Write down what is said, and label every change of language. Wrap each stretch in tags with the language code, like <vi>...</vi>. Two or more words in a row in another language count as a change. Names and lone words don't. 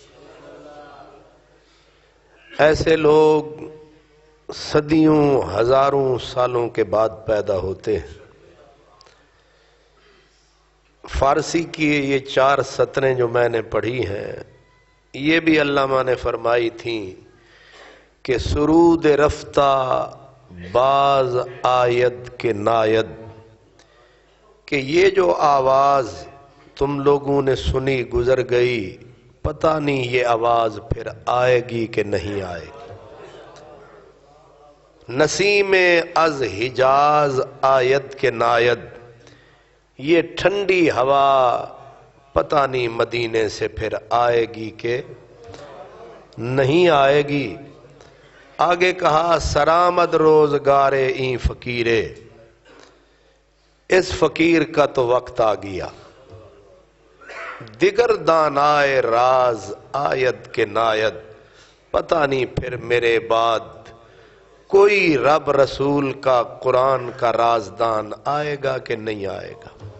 <ur>ایسے لوگ صدیوں ہزاروں سالوں کے بعد پیدا ہوتے ہیں۔ فارسی کی یہ 4 سطریں جو میں نے پڑھی ہیں، یہ بھی علامہ نے فرمائی تھیں کہ</ur> <fa>سرود رفتہ باز آید کے ناید،</fa> <ur>کہ یہ جو آواز تم لوگوں نے سنی گزر گئی، پتہ نہیں یہ آواز پھر آئے گی کہ نہیں آئے گی۔</ur> <fa>نسیم از حجاز آید کے ناید،</fa> <ur>یہ ٹھنڈی ہوا پتہ نہیں مدینے سے پھر آئے گی کہ نہیں آئے گی۔ آگے کہا</ur> <fa>سرآمد روزگار این فقیرے،</fa> <ur>اس فقیر کا تو وقت آ گیا۔</ur> <fa>دیگر دانائے راز آید کے ناید،</fa> <ur>پتہ نہیں پھر میرے بعد کوئی رب رسول کا قرآن کا رازدان آئے گا کہ نہیں آئے گا۔</ur>